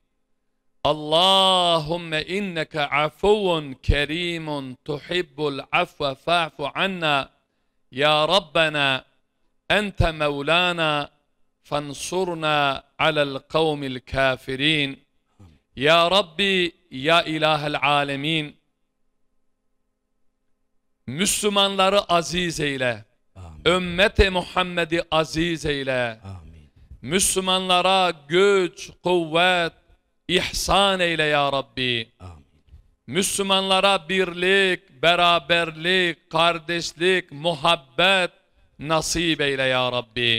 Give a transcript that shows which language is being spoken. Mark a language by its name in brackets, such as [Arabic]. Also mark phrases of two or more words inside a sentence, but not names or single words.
[Arabic] اللهم إنك عفو كريم تحب العفو فاعف عنا يا ربنا أنت مولانا فانصرنا على القوم الكافرين يا ربي يا إله العالمين [Turkish] Müslümanları aziz eyle. Ümmeti Muhammed'i aziz eyle. Müslümanlara güç, kuvvet, ihsan eyle [Arabic] يا رب. [Turkish] Müslümanlara birlik, beraberlik, kardeşlik, muhabbet nasip eyle [Arabic] يا رب.